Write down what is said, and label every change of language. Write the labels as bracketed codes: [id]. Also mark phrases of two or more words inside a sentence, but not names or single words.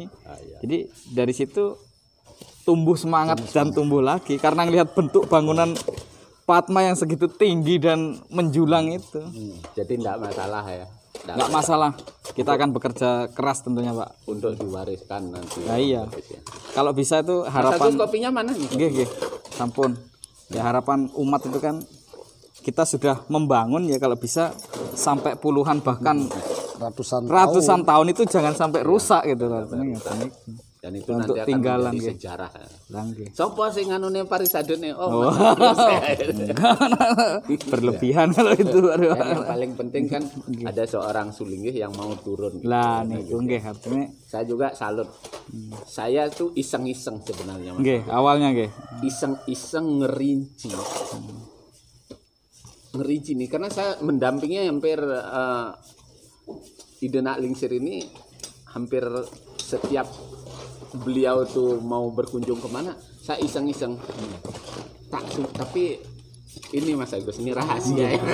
[id] Jadi dari situ tumbuh semangat dan tumbuh lagi karena ngelihat bentuk bangunan Padma yang segitu tinggi dan menjulang itu. Jadi enggak masalah ya. Nggak masalah, kita akan bekerja keras tentunya, Pak, Untuk diwariskan nanti. nah iya, Ya. kalau bisa itu Mas Agus harapan kopinya mana nih? [jv] nggih, sampun [id] ya, harapan umat itu kan kita sudah membangun ya, kalau bisa sampai puluhan bahkan ratusan tahun itu jangan sampai rusak gitu loh. Dan itu Untuk nanti akan tinggalan, menjadi nggih. sejarah. Nggih. [jv] Sopo sing anune parisadone? [id] Oh. Berlebihan kalau itu. Aduh. Yang paling penting kan ada seorang sulinggih yang mau turun. [jv] Lah niku nggih artinya [id] Saya juga salut. Saya tuh iseng-iseng sebenarnya. Mas. nggih, awalnya nggih. Iseng-iseng ngerinci. Ngerinci nih karena saya mendampingi hampir Ide Nak Lingsir ini hampir setiap beliau tuh mau berkunjung kemana saya iseng-iseng tapi ini Mas Agus ini rahasia ya.